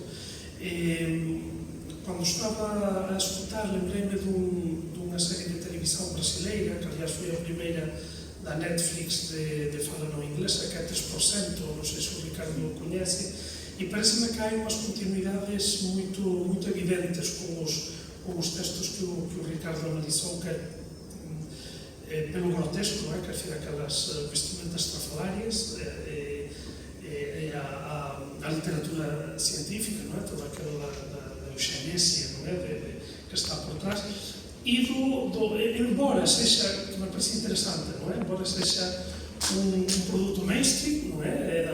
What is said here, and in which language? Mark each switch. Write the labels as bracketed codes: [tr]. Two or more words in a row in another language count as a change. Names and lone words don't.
[gl] Cando estaba a escutar, lembrei-me dunha serie de televisión brasileira, que aliás foi a primeira da Netflix de fala non inglesa, que é 3%, non sei se o Ricardo o coñece, e parece-me que hai unhas continuidades moito evidentes con os textos que o Ricardo analizou, [pt] que pelo grotesco, quer dizer, aquelas vestimentas estrafalarias, [gl] a literatura científica, toda aquela da eugenesia que está por trás, e embora sexa, que me parece interessante, embora sexa un produto mainstream, da